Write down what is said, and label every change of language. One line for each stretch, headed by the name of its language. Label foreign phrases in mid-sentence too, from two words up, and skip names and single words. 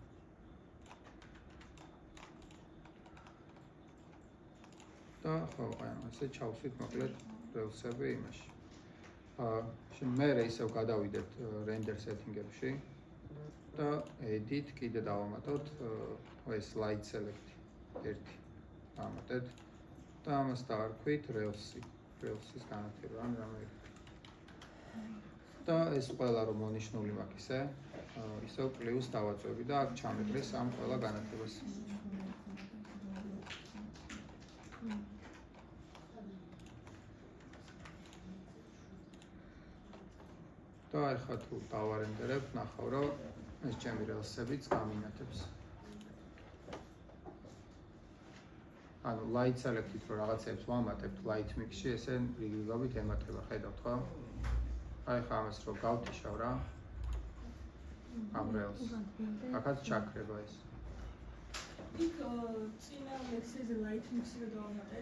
Georgian: და ხო, ესე ჩავსვით მოკლედ რელსები იმაში. შენ მე ისევ გადავიდეთ
English: render setting-ებში
Georgian: და edit კიდე დავამატოთ ეს
English: light select
Georgian: 1 დავამატეთ და ამას დავარქვით rails-ის განათება ან რამე. და ეს ყველა რომ მონიშნული მაქვს ისევ პლუს დავაწვევი და აქ ჩამეტყვის ამ ყველა განათებას. და ახლა თუ დავარენდერებ, ნახავ რომ ეს ჩემი რელსებიც გამინათებს. ანუ
English: light select-ით
Georgian: რო რაღაცებს ვამატებთ
English: light mix-ში,
Georgian: ესე რიგრიგობით ემატება, ხედავთ ხო? ახლა ამას რო გავთიშავ რა. ამ რელს. ახაც ჩაქრება ეს. იქ წინა ლექსზე
English: light mix-ი
Georgian: რო დავამატეთ.